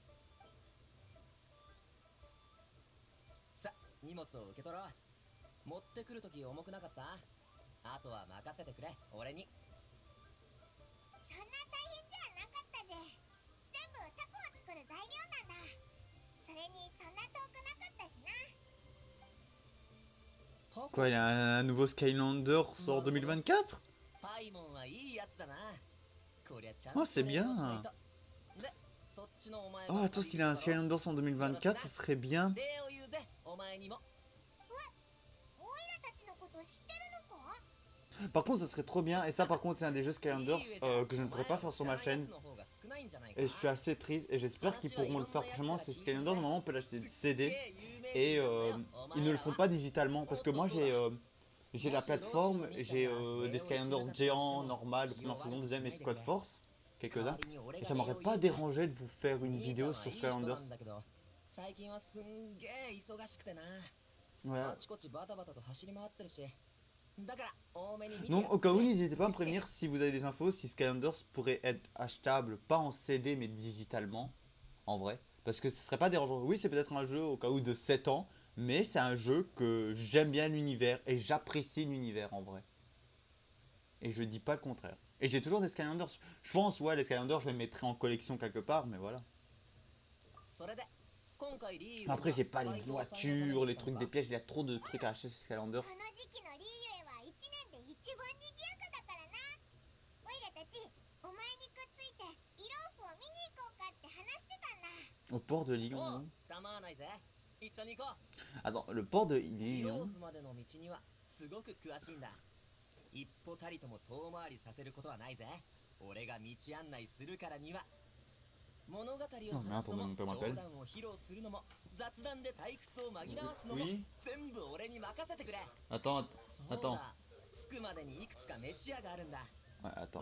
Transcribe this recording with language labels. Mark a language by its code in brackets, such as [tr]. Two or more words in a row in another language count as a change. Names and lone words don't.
[ja] さ荷物を受け取ろう持ってくるとき重くなかったあとは任せてくれ俺にそんな大変じゃなかったぜ全部タコを作る材料なんだそれにそんな遠くなかったしな [fr] Quoi, il y a un nouveau Skylander sort 2024? [ja] パイモンはいいやつだなこりゃちゃん [fr] Oh, c'est bien. [ja] でそっちのお前 [fr] Oh, attends, s'il a un Skylander en 2024, ce serait bien. [ja] 礼を言うぜお前にもオイラたちのこと知ってるのか [fr] Par contre, ce serait trop bien. Et ça, par contre, c'est un des jeux Skylanders que je ne pourrais pas faire sur ma chaîne. Et je suis assez triste. Et j'espère qu'ils pourront le faire prochainement. C'est Skylanders, normalement, on peut l'acheter de CD. Et ils ne le font pas digitalement. Parce que moi, j'ai la plateforme. J'ai des Skylanders géants, normal, première saison, deuxième et Squad Force. Quelques-uns. Et ça m'aurait pas dérangé de vous faire une vidéo sur Skylanders. [ja] 最近はすんげえ忙しくてな [fr] Voilà. [ja] あちこちバタバタと走り回ってるしだから多めに見て [fr] Donc au cas où, n'hésitez pas à me prévenir si vous avez des infos, si Skylanders pourrait être achetable, pas en CD mais digitalement, en vrai. Parce que ce serait pas dérangeant. Oui, c'est peut-être un jeu au cas où de 7 ans, mais c'est un jeu que j'aime bien l'univers et j'apprécie l'univers en vrai. Et je dis pas le contraire. Et j'ai toujours des Skylanders. Je pense, ouais, les Skylanders, je les mettrai en collection quelque part, mais voilà. [ja] それで今回リーユは [fr] Après, j'ai pas les [ja] 該当祭のため [fr] voitures, [ja] に [fr] les [ja] 来た [fr] trucs [ja] の [fr] des [ja] か [fr] pièges, il y a trop de trucs à acheter sur Skylanders. [ja] この時期のリーユエは1年で一番賑やかだからな。オイラたちお前にくっついてイローフを見に行こうかって話してたんだ。 [fr] Au port de [ja] お [fr] Lyon. [ja] う構わないぜ一緒に行こ [fr] Attends, le port de [ja] うイロー [fr] Lyon. [ja] フまでの道にはすごく詳しいんだ一歩たりとも遠回りさせることはないぜ俺が道案内するからには物語を話すのも冗談を披露するのも雑談で退屈を紛らわすのも [fr] Oui. [ja] 全部俺に任せてくれ [fr] Attends, [ja] そうだ着くまでにいくつか飯屋があるんだ [fr] ouais, attends.